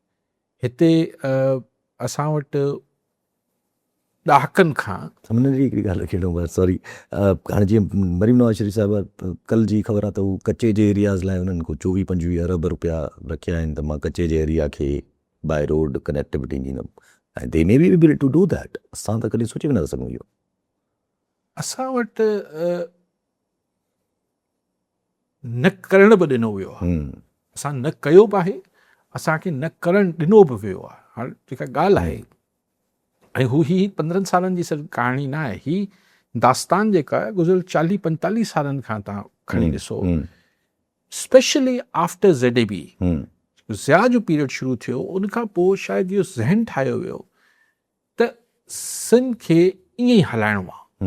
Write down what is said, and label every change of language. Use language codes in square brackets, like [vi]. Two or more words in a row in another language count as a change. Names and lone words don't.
[sd] हिते असां वटि ॾहाकनि खां समुझ जी हिकिड़ी ॻाल्हि रखिणो, सॉरी, हाणे जीअं मरीम नवाज़ शरीफ़ साहिबु कल्ह जी ख़बर आहे त हू कचे जे एरियाज़ लाइ हुननि को 24-25 अरब रुपया रखिया आहिनि त मां कचे जे एरिया खे [en] by road connectivity [sd] ॾींदुमि, ऐं [en] they may be able to do that. [sd] असां त कॾहिं सोचे बि नथा सघूं इहो। असां वटि न करण बि ॾिनो वियो आहे, असां न कयो बि आहे, असांखे न करणु ॾिनो बि वियो आहे। हाणे जेका ॻाल्हि आहे, ऐं हू ही 15 सालनि जी सिर्फ़ु कहाणी न आहे, ही दास्तान जेका आहे गुज़िरियल 40-45 सालनि खां तव्हां खणी ॾिसो, [en] specially after [sd] ZAB ज़िया जो पीरियड शुरू थियो, उनखां पोइ शायदि इहो ज़हन ठाहियो वियो त सिंध खे ईअं ई हलाइणो आहे।